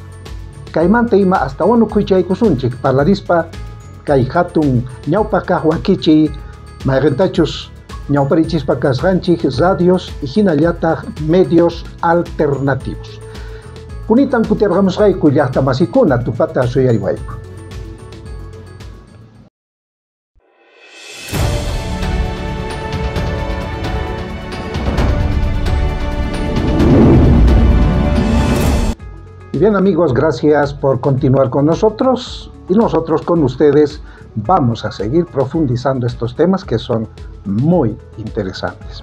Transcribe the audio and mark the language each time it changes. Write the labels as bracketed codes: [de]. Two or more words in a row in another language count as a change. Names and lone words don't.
[qu] Kaymanta ima hasta wanukuchaykusunchik parlarispa kay hatun ñawpa kaq wakichiy mayqintachus ñawparichispa kasqanchik radios y hinallataq [es] medios alternativos. [qu] Kunitan kutirqamusqayku llaqtamasikuna tupata suyariwayku. [es] Y bien amigos, gracias por continuar con nosotros, y nosotros con ustedes vamos a seguir profundizando estos temas que son muy interesantes.